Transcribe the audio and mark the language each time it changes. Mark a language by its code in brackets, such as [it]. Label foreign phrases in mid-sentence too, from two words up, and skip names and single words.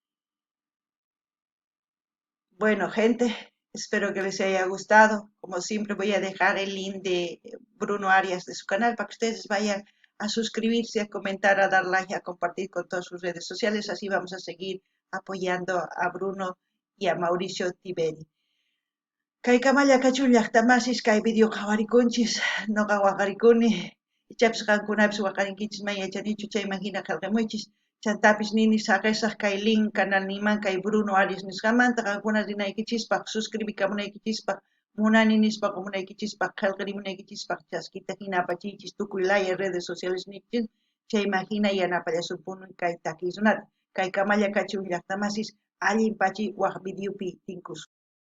[es] Bueno, gente, espero que les haya gustado. Como siempre voy a dejar el link de Bruno Arias de su canal para que ustedes vayan a suscribirse, a comentar, a dar like, a compartir con todas sus redes sociales. Así vamos a seguir apoyando a Bruno y a Mauricio Tiberi. [qu] Kay kamalla kachun llaqtamasis kay video qhawarikunchis noqa waqarikuni ichapis qankunapis waqarinkichis may yachanichu chayman hina qillqamuychis chantapis nini saqesaq kay link canal niman kay Bruno Arias nisqamanta qankuna rinaykichispaq suscribikamunaykichispaq munani nispaq munaykichispaq qillqirimunaykichispaq chaskita hina apachiychis tukuy laya [es] redes sociales [qu] nichis chayman hina yanapallasupunmi kay takiy runata kay kamalla kachun llaqtamasis allinpachi waq videopi tinkusqa